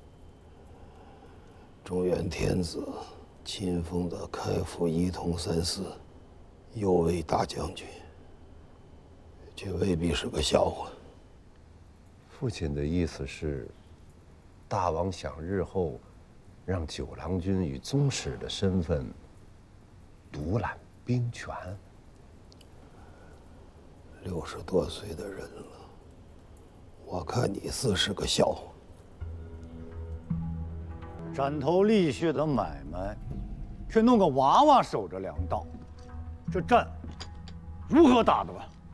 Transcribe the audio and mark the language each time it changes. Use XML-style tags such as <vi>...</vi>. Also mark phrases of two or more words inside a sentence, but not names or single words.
<zh>中原天子亲封的开府仪同三司，右卫大将軍，却未必是个笑話。父亲的意思是，大王想日後讓九郎君以宗室的身份獨攬兵權。 60多歲的人了，我看你似是個笑話。斬頭立血的買賣，卻弄個娃娃守着糧道，這戰如何打得完？</zh>